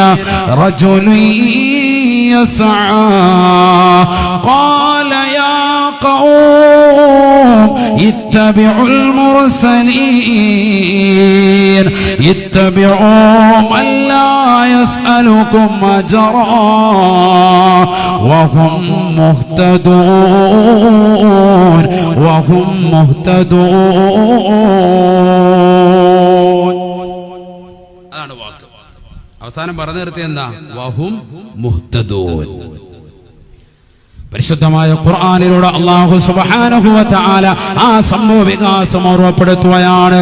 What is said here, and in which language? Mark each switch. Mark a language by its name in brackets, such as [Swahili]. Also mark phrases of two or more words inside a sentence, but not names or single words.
[Arabic] رَجُلٌ يَسْعَى قَالَ يَا قَوْمِ اتَّبِعُوا الْمُرْسَلِينَ اتَّبِعُوا مَنْ لَا يَسْأَلُكُمْ أَجْرًا وَهُمْ مُهْتَدُونَ [Malayalam] അതാണ് വാക്ക്. അവസാനം പറഞ്ഞു നിർത്തിയ എന്താ? [Arabic] وهم مهتدون. [Malayalam] പരിശുദ്ധമായ ഖുർആനിലൂടെ [Arabic] الله سبحانه وتعالى [Malayalam] ആ സംഭവ വികാസം ഓർമ്മപ്പെടുത്തുകയാണ്.